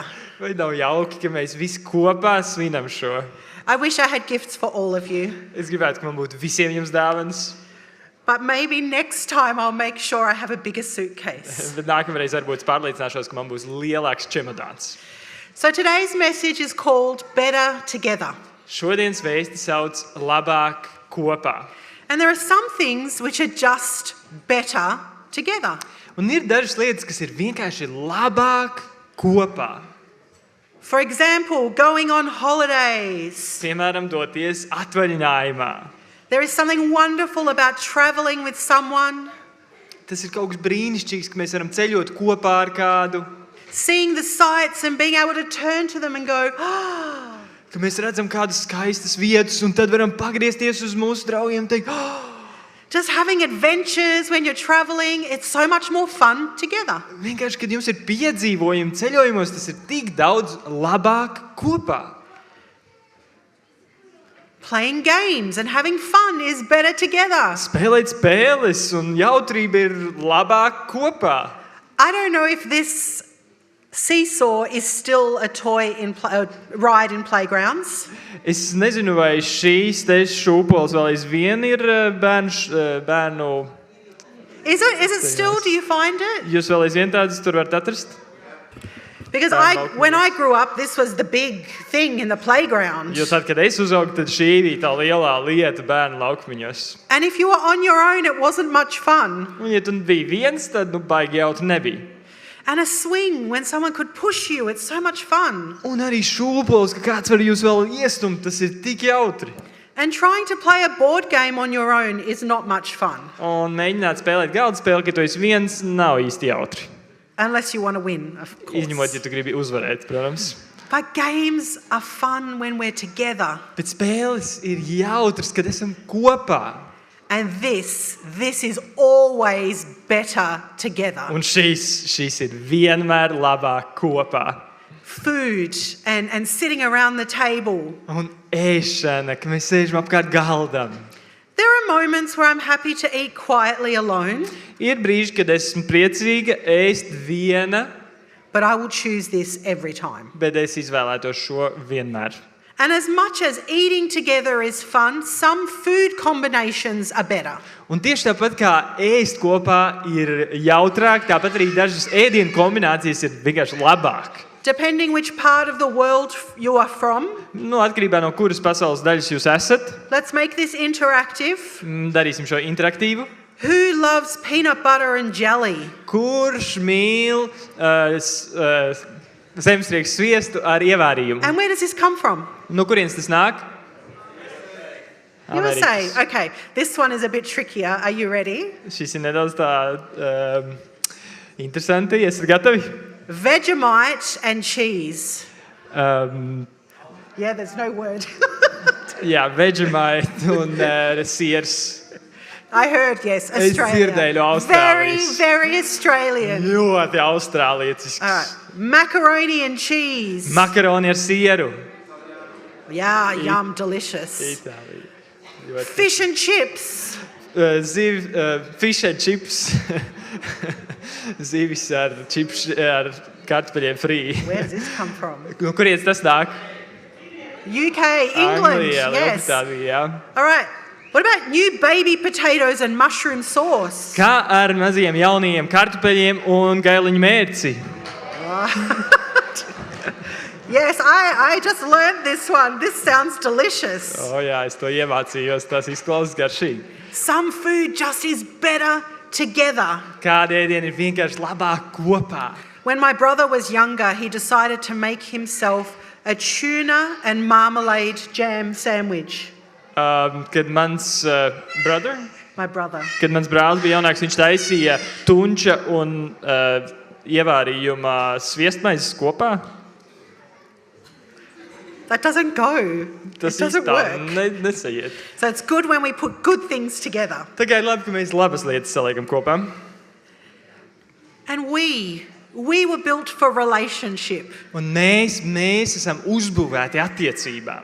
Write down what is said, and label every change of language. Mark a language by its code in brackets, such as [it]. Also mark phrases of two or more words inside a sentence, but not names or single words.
[lv] Vai nav jauki, ka mēs visi kopā svinam šo? [en] I wish I had gifts for all of you. [lv] Es gribētu, ka man būtu visiem jums dāvanas, [en] But maybe next time I'll make sure I have a bigger suitcase. [lv] bet nākamreiz varbūt es pārliecināšos, ka man būs lielāks čemodāns. [en] So today's message is called Better Together. [lv] Šodienas vēsti sauc labāk kopā. [en] And there are some things which are just better together. [lv] Un ir dažas lietas, kas ir vienkārši labāk kopā. [en] For example, going on holidays. [lv] Piemēram, doties atvaļinājumā. [en] There is something wonderful about traveling with someone, [lv] Tas ir kaut kas brīnišķīgs, ka mēs varam ceļot kopā ar kādu, [en] seeing the sights and being able to turn to them and go, oh, [lv] ka mēs redzam kādas skaistas vietas un tad varam pagriezties uz mūsu draugiem un teikt, oh! [en] just having adventures when you're traveling, it's so much more fun together. [lv] Vienkārši, kad jums ir piedzīvojumi ceļojumos, tas ir tik daudz labāk kopā. [en] Playing games and having fun is better together. [lv] Spēlēt spēles un jautrība ir labāk kopā. [en] I don't know if this seesaw is still a toy in ride in playgrounds. [lv] Es nezinu, vai šīs te šūpoles vēl aizvien ir bērnu. [en] Is it still? Do you find it? [lv] Jūs vēl aizvien tādas tur varat atrast? [en] Because when I grew up, this was the big thing in the playground. [lv] Jo tad, kad es uzaugu, tad šī bija tā lielā lieta bērnu laukmiņos. [en] And if you were on your own, it wasn't much fun. [lv] Un ja tu biji viens, tad baigi jautri nebija. [en] And a swing, when someone could push you, it's so much fun. [lv] Un arī šūpoles, ka kāds var jūs vēl iestumt, tas ir tik jautri. [en] And trying to play a board game on your own is not much fun. [lv] Un mēģināt spēlēt galda spēli, ka tu esi viens, nav īsti jautri. [en] Unless you want to win, of course. [lv] Izņemot, ja tu gribi uzvarēt, protams. [en] But games are fun when we're together. [lv] Bet spēles ir jautras, kad esam kopā. [en] And this is always better together. [lv] Un šīs ir vienmēr labāk kopā. [en] Food and sitting around the table. [lv] Un ēšana, ka mēs sēžam apkārt galdam. [en] There are moments where I'm happy to eat quietly alone, [lv] Ir brīži, kad esmu priecīga ēst viena, [en] but I will choose this every time. [lv] bet es izvēlētos šo vienmēr. [en] And as much as eating together is fun, some food combinations are better. [lv] Un tieši tāpat kā ēst kopā ir jautrāk, tāpat arī dažas ēdienu kombinācijas ir vienkārši labāk. [en] Depending which part of the world you are from, [lv] Atkarībā no kuras pasaules daļas jūs esat, [en] let's make this interactive. [lv] darīsim šo interaktīvu. [en] Who loves peanut butter and jelly? [lv] Kurš mīl zemstrieku sviestu ar ievārījumu? [en] And where does this come from? [lv] No kurienes tas nāk? [en] USA. Okay, this one is a bit trickier. Are you ready? [lv] Šis ir nedaudz tā Interesanti, esat gatavi? [en] Vegemite and cheese. Yeah, there's no word. [lv] Jā, Vegemite un siers. [en] I heard, yes, [lv] Es [en] Australia. [lv] dzirdēju no [en] Very, [lv] Austrālijas. [en] very Australian. [lv] Ļoti austrāliecisks. [en] All right. Macaroni and cheese. [lv] Makaroni ar sieru. [en] Yeah, yum, delicious. [lv] Itālija. Ļoti. [en] Fish and chips. Fish and chips. [lv] Zivis ar kartupeļiem frī. [en] Where does this come from? [lv] No kurienes tas nāk? [en] UK, England, [lv] Anglijā, [en] yes. [lv] Lielbritānijā. [en] All right. What about new baby potatoes and mushroom sauce? [lv] Kā ar maziem jaunajiem kartupeļiem un gailiņu mērci? [en] Yes, I just learned this one. This sounds delicious. [lv] Jā, es to iemācījos, tas izklausās garšīgi. [en] Some food just is better together. [lv] Kāda ēdiena ir vienkārši labāk kopā. [en] When my brother was younger, he decided to make himself a tuna and marmalade jam sandwich. [lv] Kad mans [en] My brother. [lv] Kad mans brālis bija jaunāks, viņš taisīja tunča un ievārījuma sviestmaizes kopā. [en] That doesn't go. [lv] Tas [en] It doesn't work. [lv] nesaiet. [en] So it's good when we put good things together. [lv] Tā kā ir labi, ka mēs labas lietas saliekam kopā. [en] And we were built for relationship. [lv] Un mēs esam uzbūvēti attiecībām.